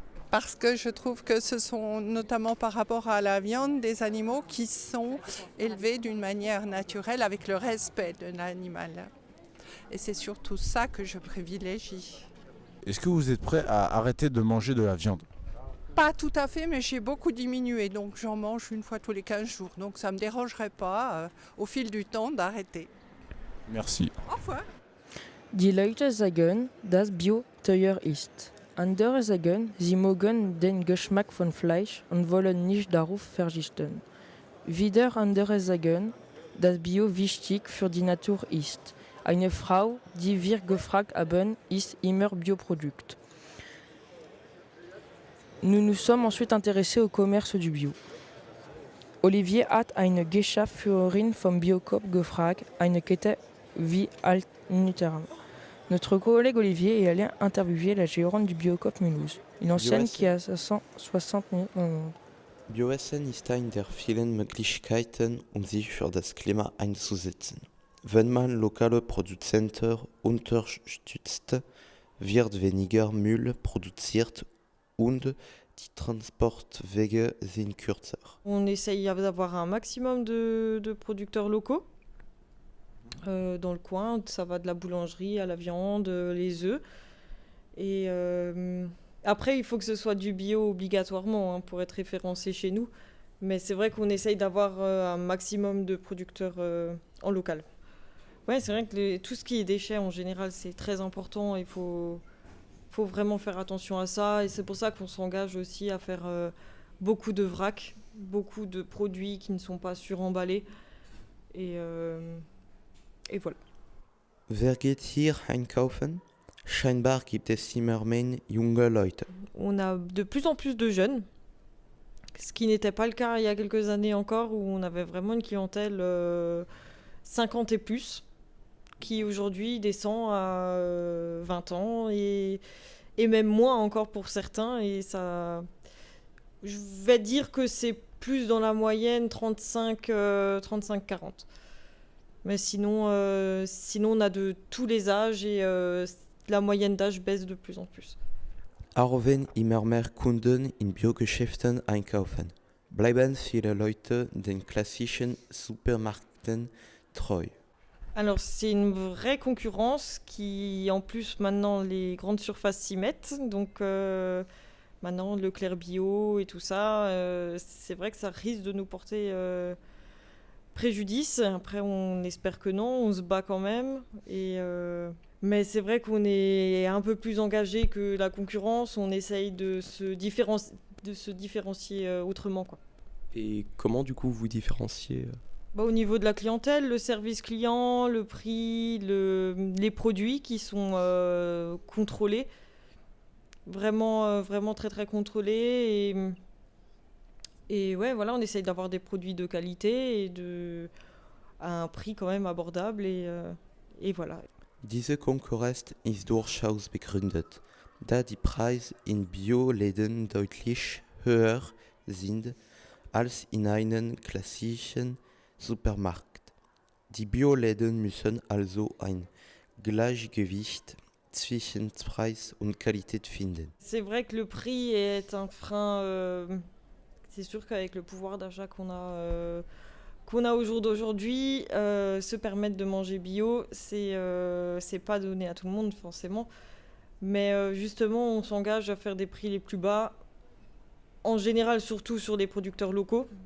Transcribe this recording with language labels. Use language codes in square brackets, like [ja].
[fr] Parce que je trouve que ce sont, notamment par rapport à la viande, des animaux qui sont élevés d'une manière naturelle avec le respect de l'animal. Et c'est surtout ça que je privilégie. Est-ce que vous êtes prêt à arrêter de manger de la viande? Pas tout à fait, mais j'ai beaucoup diminué, donc j'en mange une fois tous les 15 jours. Donc ça ne me dérangerait pas, au fil du temps, d'arrêter. Merci. Au revoir. [de] Die Leute sagen, dass Bio teuer ist. Andere sagen, sie mögen den Geschmack von Fleisch und wollen nicht darauf verzichten. Wieder andere sagen, dass Bio wichtig für die Natur ist. Eine Frau, die wir gefragt haben, ist immer Bioprodukt. [fr] Nous nous sommes ensuite intéressés au commerce du bio. [de] Olivier hat eine Geschäftsführerin vom Biocoop gefragt, eine Kette wie Altnutera. [fr] Notre collègue Olivier est allé interviewer la gérante du Biocoop Mulhouse, une enseigne qui a 160 000 dans le monde. [de] Bioessen ist eine der vielen Möglichkeiten, sich für das Klima einzusetzen. Wenn man lokale Produzenten unterstützt, wird weniger Müll produziert und die Transportwege sind kürzer. [fr] On essaye d'avoir un maximum de producteurs locaux dans le coin. Ça va de la boulangerie à la viande, les œufs. Et après, il faut que ce soit du bio obligatoirement pour être référencé chez nous. Mais c'est vrai qu'on essaye d'avoir un maximum de producteurs en local. Ouais, c'est vrai que tout ce qui est déchets en général, c'est très important. Il faut vraiment faire attention à ça. Et c'est pour ça qu'on s'engage aussi à faire beaucoup de vrac, beaucoup de produits qui ne sont pas suremballés. Et voilà. [de] Wer geht hier einkaufen? Scheinbar gibt es immer mehr junge Leute. [fr] On a de plus en plus de jeunes, ce qui n'était pas le cas il y a quelques années encore, où on avait vraiment une clientèle 50 et plus, qui aujourd'hui descend à 20 ans et même moins encore pour certains. Et ça, je vais dire que c'est plus dans la moyenne 35-40. Mais sinon, on a de tous les âges et la moyenne d'âge baisse de plus en plus. [de] Auch wenn immer mehr Kunden in Biogeschäften einkaufen, bleiben viele Leute den klassischen Supermärkten treu. [fr] Alors c'est une vraie concurrence qui, en plus maintenant les grandes surfaces s'y mettent, donc maintenant Leclerc Bio et tout ça, c'est vrai que ça risque de nous porter préjudice. Après on espère que non, on se bat quand même, mais c'est vrai qu'on est un peu plus engagé que la concurrence, on essaye de se différencier autrement, quoi. Et comment du coup vous différenciez Au niveau de la clientèle, le service client, le prix, les produits qui sont contrôlés, vraiment très très contrôlés. Et ouais, voilà, on essaye d'avoir des produits de qualité et à un prix quand même abordable. Et voilà. [de] Diese Konkurrenz ist durchaus begründet, da die Preise in Bioläden deutlich höher sind als in einem klassischen Supermarkt. Die Bioläden müssen also ein Gleichgewicht zwischen Preis und Qualität finden. [fr] C'est vrai que le prix est un frein. C'est sûr qu'avec le pouvoir d'achat qu'on a au jour d'aujourd'hui, se permettre de manger bio, c'est pas donné à tout le monde forcément. Mais justement, on s'engage à faire des prix les plus bas, en général surtout sur des producteurs locaux.